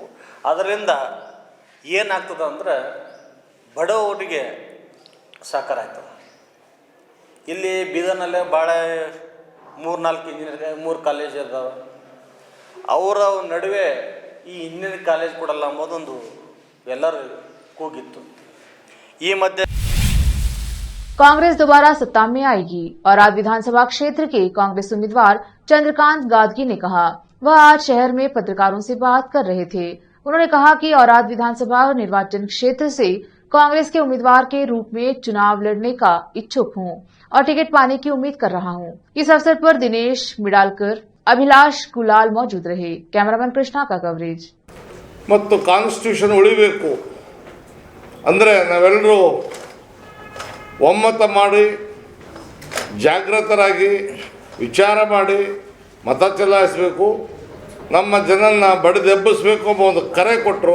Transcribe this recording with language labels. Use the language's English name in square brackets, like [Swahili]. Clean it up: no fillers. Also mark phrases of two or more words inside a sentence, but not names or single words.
[Kannada] ಅದರಿಂದ ಏನಾಗ್ತದೆ ಅಂದ್ರೆ ಬಡವರಿಗೆ ಸಾಕಾರ ಆಗ್ತದೆ. ಇಲ್ಲಿ ಬೀದರ್ನಲ್ಲೇ ಭಾಳ 3 ಕಾಲೇಜ್ ಇದ್ದಾವೆ. ಅವರ ನಡುವೆ ಈ ಇಂಜಿನಿಯರಿಂಗ್ ಕಾಲೇಜ್ ಕೊಡಲ್ಲ ಅಂಬೋದೊಂದು ಎಲ್ಲರೂ ಕೂಗಿತ್ತು. ಈ ಮಧ್ಯೆ [Hindi] कांग्रेस दोबारा सत्ता में आएगी। औराद विधानसभा क्षेत्र के कांग्रेस उम्मीदवार चंद्रकांत गादगी ने कहा, वह आज शहर में पत्रकारों से बात कर रहे थे। उन्होंने कहा कि औराद विधानसभा निर्वाचन क्षेत्र से कांग्रेस के उम्मीदवार के रूप में चुनाव लड़ने का इच्छुक हूं और टिकट पाने की उम्मीद कर रहा हूं। इस अवसर पर दिनेश मिडालकर, अभिलाष गुलाल मौजूद रहे। कैमरामैन कृष्णा का कवरेज। [Kannada] ಮತ್ತು ಕಾನ್ಸ್ಟಿಟ್ಯೂಷನ್ ಉಳಿಬೇಕು ಅಂದರೆ ನಾವೆಲ್ಲರೂ ಒಮ್ಮತ ಮಾಡಿ ಜಾಗೃತರಾಗಿ ವಿಚಾರ ಮಾಡಿ ಮತ ಚಲಾಯಿಸಬೇಕು, ನಮ್ಮ ಜನನ್ನ ಬಡಿದೆಬ್ಬಿಸಬೇಕು ಎಂಬ ಒಂದು ಕರೆ ಕೊಟ್ಟರು.